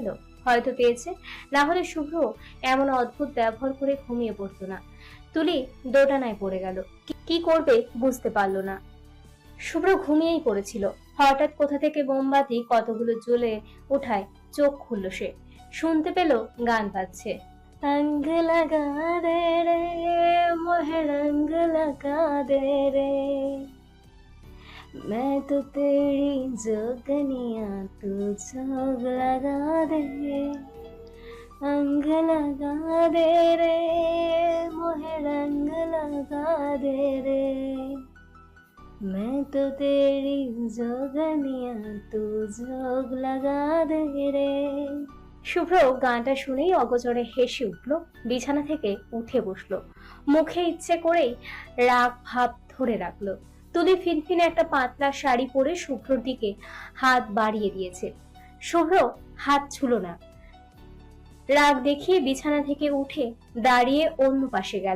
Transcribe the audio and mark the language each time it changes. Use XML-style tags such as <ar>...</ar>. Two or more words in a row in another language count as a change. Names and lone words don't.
<bn>হয়তো পেয়েছে, না হলে শুভ্র এমন অদ্ভুত ব্যবহার করে ঘুমিয়ে পড়তো না। তুলি দোটানায় পড়ে গেল, কি করবে বুঝতে পারলো না। শুভ্র ঘুমিয়েই পড়েছিল। হঠাৎ কোথা থেকে মোমবাতি কতগুলো জ্বলে ওঠায় চোখ খুলল সে, শুনতে পেল গান বাজছে।</bn> <hi>रंग लगा दे रे मोहे रंग लगा दे रे, मैं तो तेरी जोगनिया तू जोग लगा दे, रंग लगा दे रे मोहे रंग लगा दे रे, मैं तो तेरी जोगनिया तू जोग लगा दे रे।</hi> <bn>শুভ্র গানটা শুনেই অগোচরে হেসে উঠল, বিছানা থেকে উঠে বসলো, মুখে ইচ্ছে করেই রাগ ভাব ধরে রাখলো। তুলি ফিনফিনে একটা পাতলা শাড়ি পরে শুভ্রর দিকে হাত বাড়িয়ে দিয়েছে। শুভ্র হাত ছুল না, রাগ দেখিয়ে বিছানা থেকে উঠে দাঁড়িয়ে অন্য পাশে গেল।</bn>